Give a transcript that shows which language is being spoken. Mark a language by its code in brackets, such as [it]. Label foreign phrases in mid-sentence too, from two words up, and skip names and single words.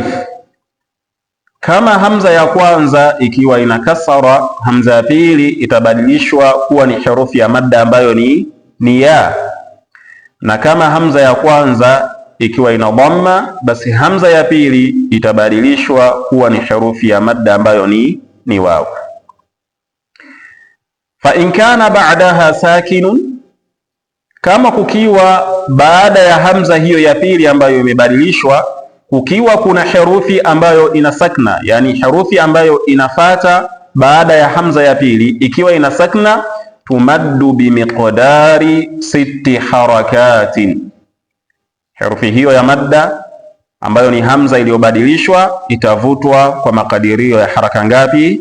[sw] Kama hamza ya kwanza ikiwa ina kasara, hamza ya pili itabadilishwa kuwa ni herufi ya madda ambayo ni ya. Na kama hamza ya kwanza ikiwa ina dhamma, basi hamza ya pili itabadilishwa kuwa ni herufi ya madda ambayo ni waw. [ar] فإن كان بعدها ساكن, [sw] kama kukiwa baada ya hamza hiyo ya pili ambayo imebadilishwa kukiwa kuna herufi ambayo ina sakna, yani herufi ambayo inafata baada ya hamza ya pili ikiwa ina sakna, [ar] تمد بمقدار 6 حركات, [sw] herufi hiyo ya madda ambayo ni hamza iliyobadilishwa itavutwa kwa makadirio ya haraka ngapi?